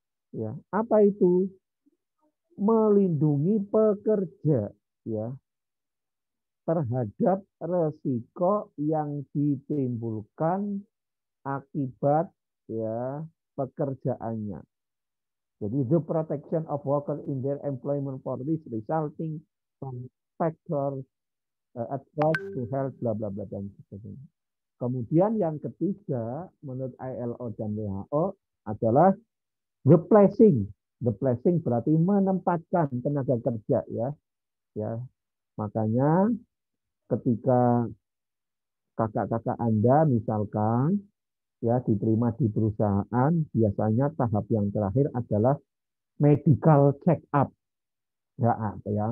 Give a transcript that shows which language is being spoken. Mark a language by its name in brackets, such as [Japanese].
[Indonesian] Ya, apa itu? Melindungi pekerja ya terhadap resiko yang ditimbulkan akibat ya pekerjaannya. Jadi [English] the protection of worker in their employment for risk resulting from factors adverse to health bla bla bla [Indonesian] dan sebagainya. Kemudian yang ketiga menurut ILO dan WHO adalah the placing. The placing berarti menempatkan tenaga kerja ya. Ya, makanya ketika kakak-kakak Anda misalkan ya diterima di perusahaan, biasanya tahap yang terakhir adalah medical check up. Ya, apa ya?